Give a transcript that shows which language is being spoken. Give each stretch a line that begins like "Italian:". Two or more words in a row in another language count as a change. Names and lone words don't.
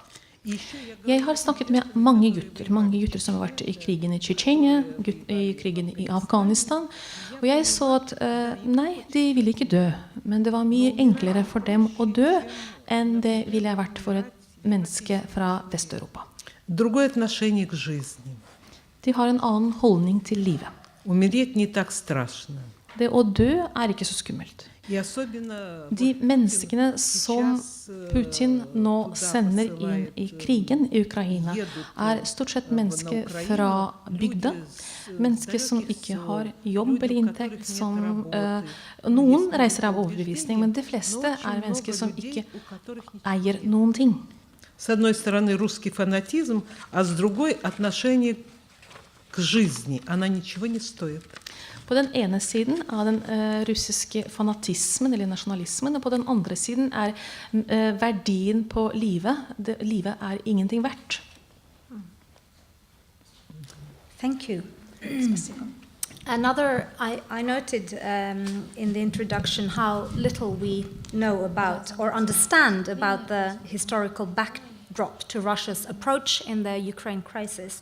Norwegian: Jeg har snakket med mange gutter som har vært i krigen i Tsjetsjenia, i krigen i Afghanistan, og jeg så at nei, de ville ikke dø, men det var mye enklere for dem å dø enn det ville vært for et menneske fra Vest-Europa.
Russian: Другое отношение к жизни.
Norwegian: De har en annen holdning til livet.
Russian: Умереть не так страшно.
Norwegian: Det å dø er ikke så skummelt. De menneskene som Putin nå sender inn i krigen i Ukraina, er stort sett mennesker fra bygda, mennesker som ikke har jobb eller inntekt, noen reiser av overbevisning, men de fleste er mennesker som ikke eier noen ting.
Russian: С одной стороны русский фанатизм, а с другой отношение к жизни. Она ничего не стоит.
Norwegian: På den ene siden er den russiske fanatismen eller nasjonalismen, og på den andre siden er verdien på livet. Livet er ingenting verdt.
English: Thank you. Another, I noted in the introduction how little we know about or understand about the historical backdrop to Russia's approach in the Ukraine crisis.